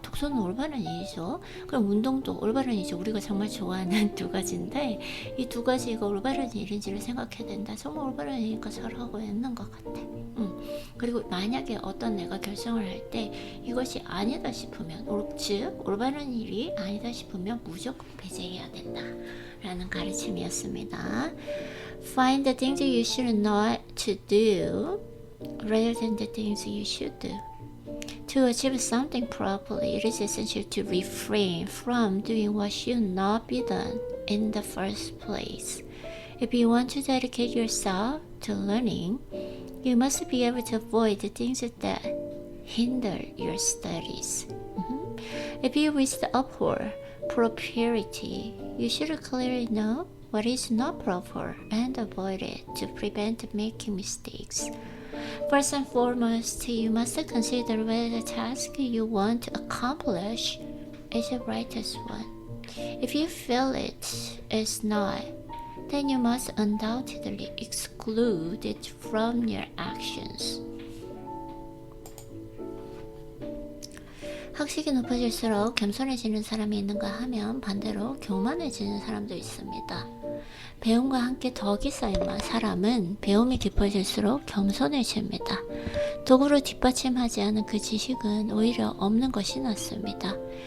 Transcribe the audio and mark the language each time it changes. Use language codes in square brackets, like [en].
[ko] 독서는 올바른 일이죠. 그럼 운동도 올바른 일이죠. 우리가 정말 좋아하는 두 가지인데 이 두 가지가 올바른 일인지를 생각해야 된다. 정말 올바른 일이니까 잘하고 있는 것 같아. 그리고 만약에 어떤 내가 결정을 할 때 이것이 아니다 싶으면, 즉 올바른 일이 아니다 싶으면 무조건 배제해야 된다 라는 가르침이었습니다. [en] Find the things you should not to do rather than the things you should do. To achieve something properly, it is essential to refrain from doing what should not be done in the first place. If you want to dedicate yourself to learning, you must be able to avoid the things that hinder your studies. If you wish to uphold propriety, you should clearly know what is not proper and avoid it to prevent making mistakes. First and foremost, you must consider whether the task you want to accomplish is the righteous one. If you feel it is not, then you must undoubtedly exclude it from your actions. [ko] 학식이 높아질수록 겸손해지는 사람이 있는가 하면 반대로 교만해지는 사람도 있습니다. 배움과 함께 덕이 쌓이면 사람은 배움이 깊어질수록 겸손해집니다. 도구로 뒷받침하지 않은 그 지식은 오히려 없는 것이 낫습니다.